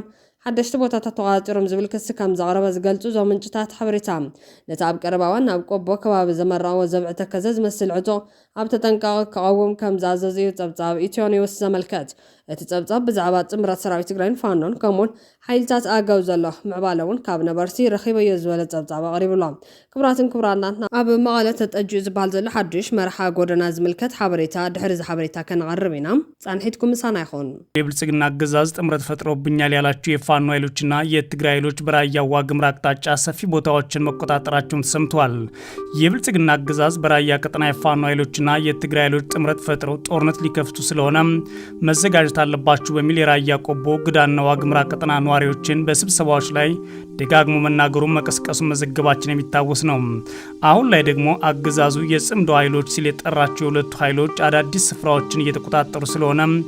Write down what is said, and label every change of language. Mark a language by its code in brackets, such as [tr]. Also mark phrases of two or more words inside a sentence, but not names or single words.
[ti] ሓደሽቲ ቦታታት ተቆጻጺሮም ዝብል ክሲ ከም ዘቕረበ ዝገልጹ እዞም ምንጭታት ሓበሬታ ነቲ ኣብ ቀረባ እዋን ኣብ ቆቦ ከባቢ ዘመርዓዎ ዘብዒ ተከዘ ዝመስል ዕጡቕ ኣብ ተጠንቀቕ ክቐውም ከም ዝኣዘዙ እዩ ጸብጻብ ኢትዮ ኒውስ ዘመልከት። እቲ ጸብጻብ ብዛዕባ ጥምረት ሰራዊት ትግራይን ፋኖን ከምኡውን ሓይልታት ኣገው ዘሎ ምዕባለ እውን ካብ ነበርቲ ረኺበዮ ዝበለ ጸብጻብ ኣቕሪቡሎም። ክቡራትን ክቡራናትና ኣብ መቐለ ተጠጅኡ ዝበሃል ዘሎ ሓዱሽ መርሓ ጎደና ዝምልከት ሓበሬታ ድሕሪ እዚ ሓበሬታ ከነቐርብ ኢና። ጻንሒትኩም ምሳና ይኹን። [am] የብልጽግና አገዛዝ ጥምረት ፈጥሮብኛል ያላቸው የፋኖ ኃይሎችና የትግራይ ኃይሎች በራያ ዋግምራ አቅጣጫ ሰፊ ቦታዎችን መቆጣጠራቸውን ተሰምቷል። የብልጽግና አገዛዝ በራያ ቀጠና የፋኖ ኃይሎችና የትግራይ ኃይሎች ጥምረት ፈጥረው ጦርነት ሊከፍቱ ስለሆነ መዘጋጀት አለባችሁ በሚል የራያ ቆቦ ግዳና ዋግምራ ቀጠና ነዋሪዎችን በስብሰባዎች ላይ ደጋግሞ መናገሩን መቀስቀሱን መዘገባችን የሚታወስ ነው። አሁን ላይ ደግሞ አገዛዙ የጽምዶ ኃይሎች ሲል የጠራቸው የሁለቱ ኃይሎች አዳዲስ ስፍራዎችን እየተቆጣጠሩ ስለሆነ